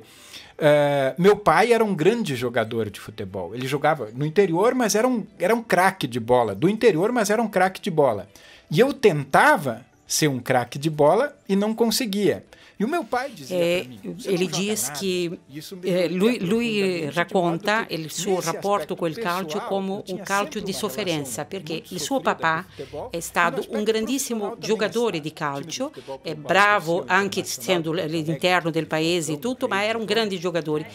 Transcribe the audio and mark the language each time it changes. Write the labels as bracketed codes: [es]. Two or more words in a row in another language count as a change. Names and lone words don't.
[pt] Meu pai era um grande jogador de futebol. Ele jogava no interior, mas era um craque de bola. Do interior, mas era um craque de bola. E eu tentava ser um craque de bola e não conseguia. E o meu pai dizia para mim, ele diz que [it] lui racconta il suo rapporto col calcio come un calcio di sofferenza, perché il suo papà è stato un grandissimo giocatore di calcio, è bravo anche essendo all'interno del paese e tutto, ma era un grande giocatore.